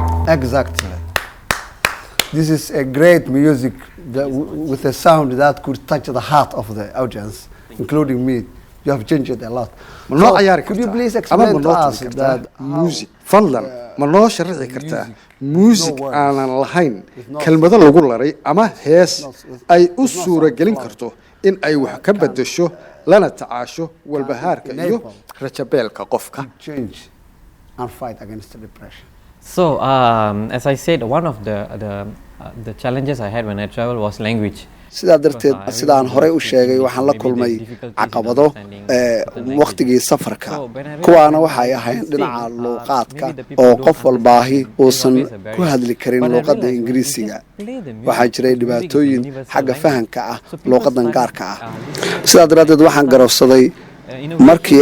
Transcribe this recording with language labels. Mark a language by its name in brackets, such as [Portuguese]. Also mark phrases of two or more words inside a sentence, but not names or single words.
[English] Exactly. This is a great music with a sound that could touch the heart of the audience, including me. You have changed it a lot. [Somali] ma noo ciyaari [English] could you [Somali] kartaa [English] please [Somali] ama [English] explain [Somali] ma [English] to [Somali] noo [English] us [Somali] tumi [English] that [Somali] kartaa music fadlan ma noo sharaxi kartaa music aanan lahayn kelmado lagu laray ama hees ay u suuragelin karto in ay wax ka bedesho lana tacaasho walbahaarka iyo rajabeelka qofka [English] change and fight against depression? So, as I said, one of the challenges I had when I traveled was language. [Somali] sidaa darteed sidaan horey u sheegay waxaan la kulmay caqabado waqtigii safarka kuwaana waxay ahayn dhinaca luuqaadka oo qof walbaahi uusan ku hadli karin luuqadda ingiriisiga waxaa jiray dhibaatooyin xagga fahanka ah luuqadan gaarka ah sidaa daraaddeed waxaan garowsaday markii